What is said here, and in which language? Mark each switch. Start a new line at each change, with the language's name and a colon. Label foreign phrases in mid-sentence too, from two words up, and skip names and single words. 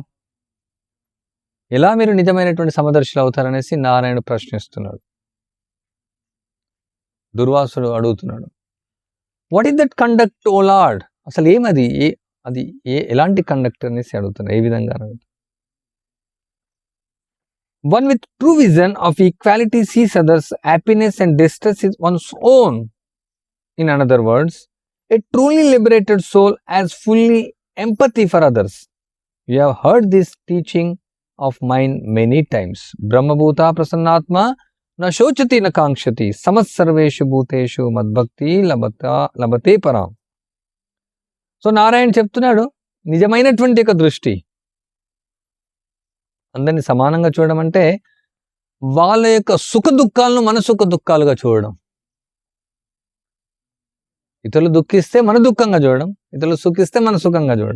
Telugu: ఎలా మీరు నిజమైనటువంటి సమదర్శులు అవుతారనేసి నారాయణుడు ప్రశ్నిస్తున్నాడు. దుర్వాసుడు అడుగుతున్నాడు,
English: what is that conduct O Lord?
Telugu: అసలు ఏమది, అది ఎలాంటి కండక్ట్ అనేసి అడుగుతున్నాడు. ఏ విధంగా అడుగుతాడు?
English: One with true vision of equality sees others' happiness and distress is one's own. In other words, a truly liberated soul has fully empathy for others. You have heard this teaching of mine many times.
Sanskrit: ब्रह्मभूत प्रसन्नात्मा न शोचति न काङ्क्षति समस्सर्वेषु भूतेषु मद्भक्ति लभते परम्.
Telugu: సో నారాయణ చెప్తున్నాడు, నిజమైనటువంటి ఒక దృష్టి అందరినీ సమానంగా చూడడం అంటే వాళ్ళ యొక్క సుఖ దుఃఖాలను మన సుఖ దుఃఖాలుగా చూడడం. ఇతరులు దుఃఖిస్తే మన దుఃఖంగా చూడడం, ఇతరులు సుఖిస్తే మన సుఖంగా చూడడం.